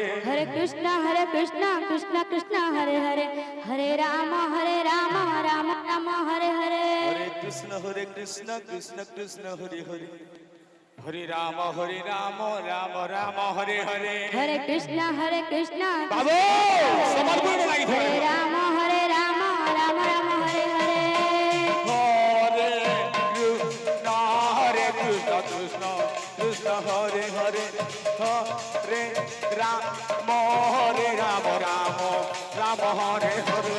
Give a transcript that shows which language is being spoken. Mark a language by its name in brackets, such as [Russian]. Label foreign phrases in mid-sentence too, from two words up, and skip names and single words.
[Sanskrit] Hare Krishna Krishna Krishna Hare Hare Hare Rama Rama Rama Hare Hare Hare Krishna Krishna Krishna Hare Hare Hare Rama Rama Rama Hare Hare Hare Krishna বাবু সবার করে লাগি Hare ধরে Rama Rama Rama Hare Hare Hare Krishna Krishna Krishna Hare Hare Hare Rama Rama Hare Hare